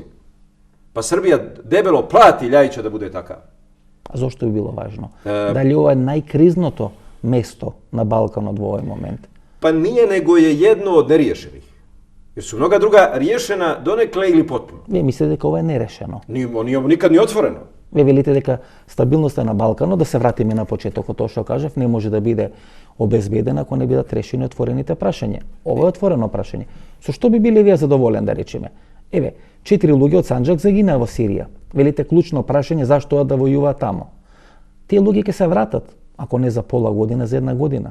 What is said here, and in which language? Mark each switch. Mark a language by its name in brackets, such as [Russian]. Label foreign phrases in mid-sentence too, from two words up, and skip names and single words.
[Bosnian] Pa Srbija debelo plati Ljajića da bude takav. A zašto bi bilo važno? [Macedonian] Дали ова е најкризното место на Балканот од овој момент? [Bosnian] Pa nije, nego je jedno od neriješenih. Jer su mnoga druga riješena donekle ili potpuno. [Macedonian] Ви мислите дека ова е нерешено? [Bosnian] Nije nikad ni otvoreno. [Macedonian] Ви велите дека стабилноста на Балканот, да се вратиме на почетокот, тоа што кажав, не може да биде обезбедена ако не бидат решени отворените прашања. Ова е отворено прашање. Со што би били вие задоволен, да речеме? Еве, 4 луѓе од Санџак загинаа во Сирија. Велите клучно прашање зашто да војуваат тамо. Тие луѓе ќе се вратат, ако не за пола година, за една година.